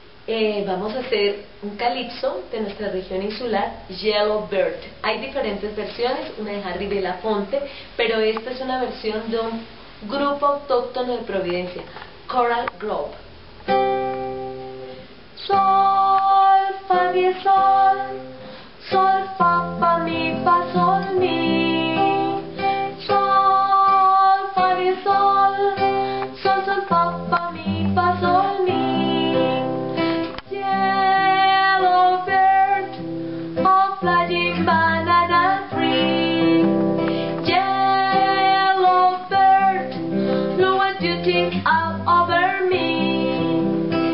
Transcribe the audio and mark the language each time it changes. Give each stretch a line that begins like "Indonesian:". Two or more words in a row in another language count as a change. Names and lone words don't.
Spanish: Vamos a hacer un calipso de nuestra región insular, Yellow Bird. Hay diferentes versiones, una de Harry Belafonte, pero esta es una versión de un grupo autóctono de Providencia, Coral Grove. Sol, fa, mi, sol, sol, fa, mi, fa, sol, mi. Sol, fa, mi, sol, sol, sol, fa, mi, fa, sol, mi.
English: Yellow bird, oh flying banana tree. Yellow bird, look what you think all over me.